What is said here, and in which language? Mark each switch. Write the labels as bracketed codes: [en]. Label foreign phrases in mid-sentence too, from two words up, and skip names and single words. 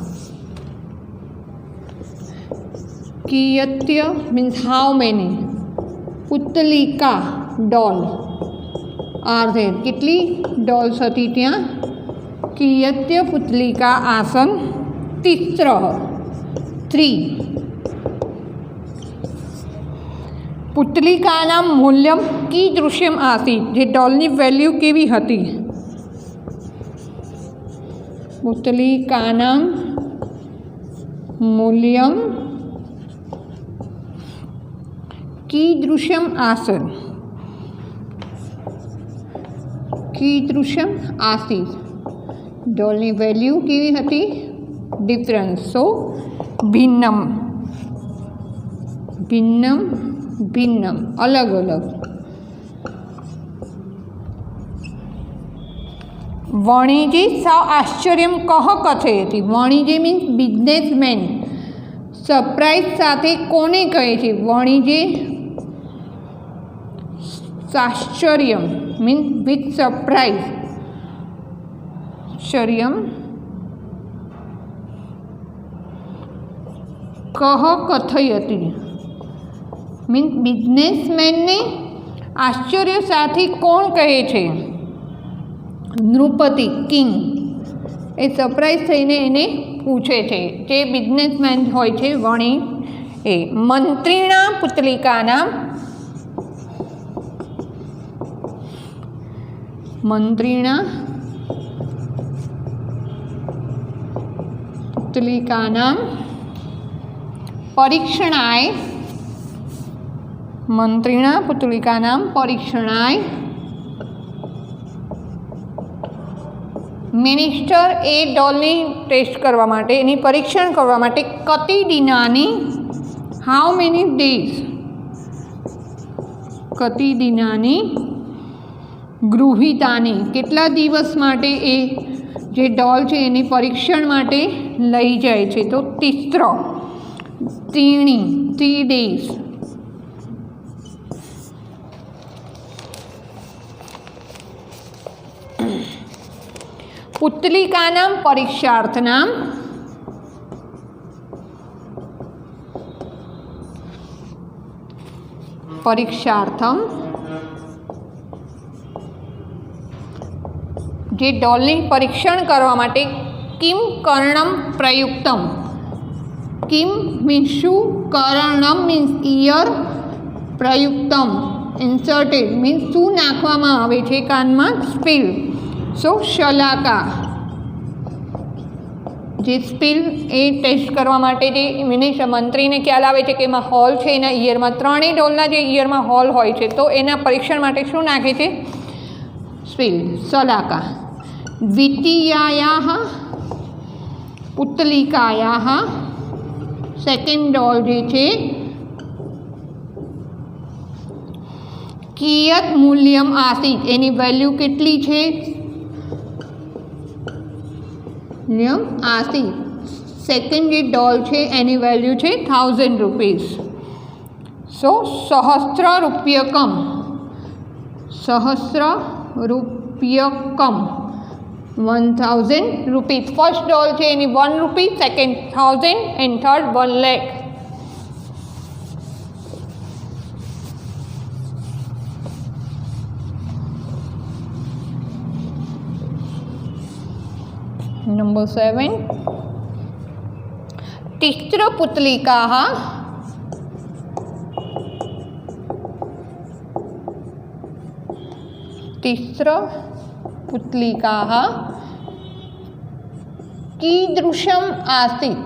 [en] कियत्य means how many. पुतलिका doll are there. [gu] કેટલી ડોલ્સ હતી ત્યાં. [sa] कियत्य पुतलिका आसन तिस्रः 3. પુતલિકાના મૂલ્યમ કીદૃશ્યમ આસીત. [gu] જે ડોલની વેલ્યુ કેવી હતી. [sa] પુતલિકાના મૂલ્યમ કીદૃશ્યમ આસન. કીદૃશ્યમ આસીત. [gu] ડોલની વેલ્યુ કેવી હતી. ડિફરન્સ. [sa] સો ભિન્નમ. ભિન્નમ ભિન્નમ [gu] અલગ અલગ. [sa] वणिजे स आश्चर्यं कः कथयति। [en] वणिजे means businessmen. [gu] સરપ્રાઇઝ સાથે કોને કહે છે। [sa] वणिजे आश्चर्यं [en] means with surprise. [sa] आश्चर्यं कः कथयति [en] means businessmen [gu] ને આશ્ચર્ય સાથી કોણ કહે છે। નૃપતિ કિંગ એ સરપ્રાઇઝ થઈને એને પૂછે છે। જે બિઝનેસમેન હોય છે વણી એ। [sa] मंत्रीना पुतलिकाना मंत्रीना पुतलिकानां परीक्षणाय मंत्रीना पुतलिकानां परीक्षणाय [gu] મિનિસ્ટર એ ડૉલની ટેસ્ટ કરવા માટે એની પરીક્ષણ કરવા માટે एनी परीक्षण करवा माटे [sa] कति दिनानी [en] how many days [sa] कति दिनानी गृहितानी [gu] કેટલા દિવસ માટે એ જે ડૉલ છે એની પરીક્ષણ માટે લઈ જાય છે। [en] तो 3 डेज। [sa] पुतलिकानां परीक्षार्थनां परीक्षार्थम [gu] જે ડૉલની પરીક્ષણ કરવા માટે [sa] किम कर्णम प्रयुक्तम। [gu] किम मीन्स शू, कर्णम मीन्स ईयर, प्रयुक्तम [en] inserted means [gu] શું નાખવામાં આવે છે કાનમા સ્પીલ। સો શલાકા જે સ્પીલ એ ટેસ્ટ કરવા માટે જે મંત્રી ને ખ્યાલ આવે છે કે એમાં હોલ છે એના ઈયર મેં 3 ડૉલના જે ઈયર મેં હોલ હોય છે તો એના પરીક્ષણ માટે શું નાખે છે સ્પીલ શલાકા। [sa] द्वितीयायाः पुतलिकायाः [gu] સેકન્ડ ડૉલ જે છે [sa] कियत् मूल्यम आसीत [gu] એની વેલ્યૂ કેટલી છે आसीत। સેકન્ડ જે ડૉલ છે એની વેલ્યૂ છે 1000 રુપીઝ। [sa] सो सहस्र रूप्यकम 1000 रुपीज। [en] first doll [gu] છે એની [en] 1 rupee, second 1000 and third 1 lakh. [sa] नंबर 7 तिस्रपुतलिकाः कीदृशम् आसीत्।